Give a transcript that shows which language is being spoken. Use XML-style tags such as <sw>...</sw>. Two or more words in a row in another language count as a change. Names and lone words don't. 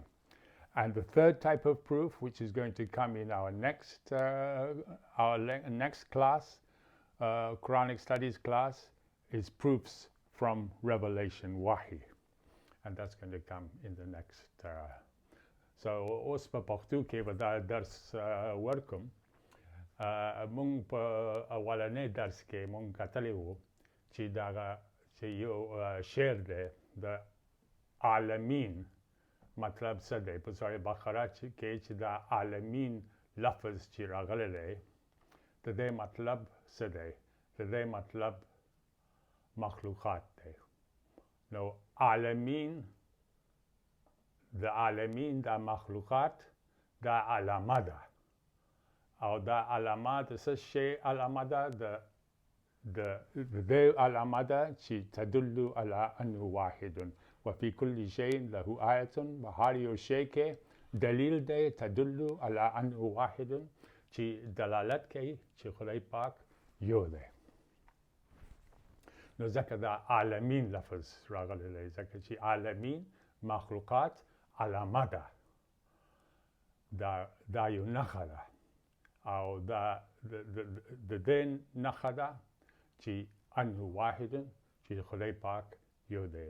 <en>And the third type of proof, which is going to come in our next class, Quranic studies class, is proofs from revelation, wahi, and that's going to come in the next.</en> <ps>So اوس په پښتو کې به دا درس ورکم. مونږ په اولنې درس کې مونږ کتلی وو چې یو شعر دی د عالمین مطلب څه دی. په سورة بقره کې چې دا عالمین لفظ چې راغلی دی د دې مطلب څه دی؟ د دې مطلب مخلوقات دی. نو عالمین د عالمین دا مخلوقات دا علامه ده، او دا علامه د څه شی علامه ده؟ د دې علامه ده چې</ps> <ar>تدل علی انه واحد وفي كل شيء له آیة،</ar> <ps>په هر یو شی کې دلیل دی،</ps> <ar>تدل علی انه واحد،</ar> <ps>چې دلالت کوي چې خدای پاک یو دی. نو ځکه دا عالمین لفظ راغلی دی، ځکه چې عالمین مخلوقات علامه ده، دا یو نښه ده، او دا د دې نښه ده چې</ps> <ar>انه واحد،</ar> <ps>چې خدای پاک یو دی.</ps>